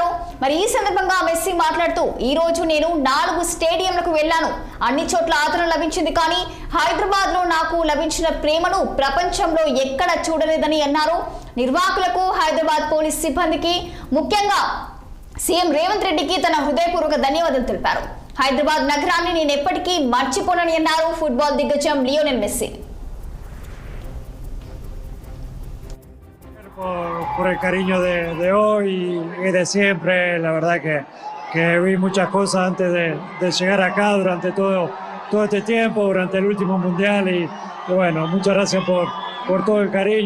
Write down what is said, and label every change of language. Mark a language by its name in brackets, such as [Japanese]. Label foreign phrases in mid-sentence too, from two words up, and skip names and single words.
[Telugu] మరి ఈ సందర్భంగా మెస్సీ మాట్లాడుతూ, ఈ రోజు నేను 4 స్టేడియంలకు వెళ్లాను, అన్ని చోట్ల ఆదరణ లభించింది, కానీ హైదరాబాద్ లో నాకు లభించిన ప్రేమను ప్రపంచంలో ఎక్కడ చూడలేదని అన్నారు. నిర్వాహకులకు, హైదరాబాద్ పోలీస్ సిబ్బందికి, ముఖ్యంగా సీఎం రేవంత్ రెడ్డికి తన హృదయపూర్వక ధన్యవాదాలు తెలిపారు. హైదరాబాద్ నగరాన్ని నేను ఎప్పటికీ మర్చిపోనని అన్నారు ఫుట్బాల్ దిగ్గజం లియోనెల్ మెస్సీ. [Spanish] Por el cariño de hoy y de siempre. La verdad que vi muchas cosas antes de llegar acá durante todo este tiempo, durante el último mundial y bueno, muchas gracias por todo el cariño.